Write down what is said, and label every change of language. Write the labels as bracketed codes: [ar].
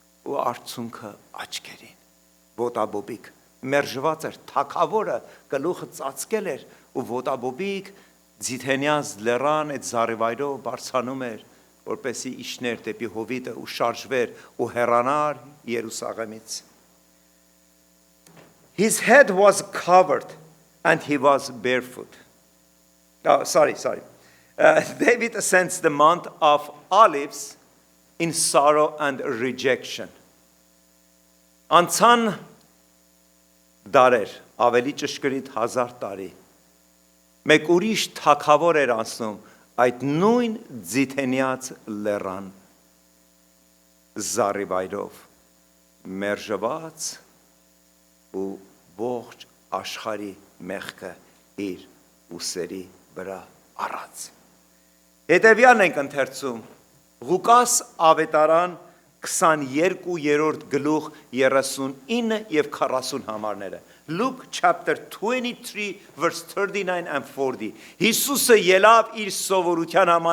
[hy] ու արցունքը աչքերին, ոտաբոբիկ, մերժված էր, թագավորը գլուխը ծածկել էր ու ոտաբոբիկ Ձիթենյաց լեռան այդ զարիվայրով բարձրանում էր, որպեսի իջներ դեպի Հովիտը ու շարժվեր ու հեռանար Երուսաղեմից։ [en] His head was covered and he was barefoot. David ascends the Mount of Olives in sorrow and rejection. [hy] Անցան դարեր, ավելի ճշգրիտ 1000 տարի։ Մեկ ուրիշ թագավոր էր անցնում այդ նույն Ձիթենյաց լեռան զարիվայրով մերժված ու ողջ աշխարհի մեղքը իր ուսերի վրա առած։ Հետևյալն ենք ընթերցում Ղուկաս ավետարան 22-րդ գլուխ 39 եւ 40 համարները [en] Luke chapter 23 verse 39 and 40 [hy] Հիսուսը ելավ իր սովորության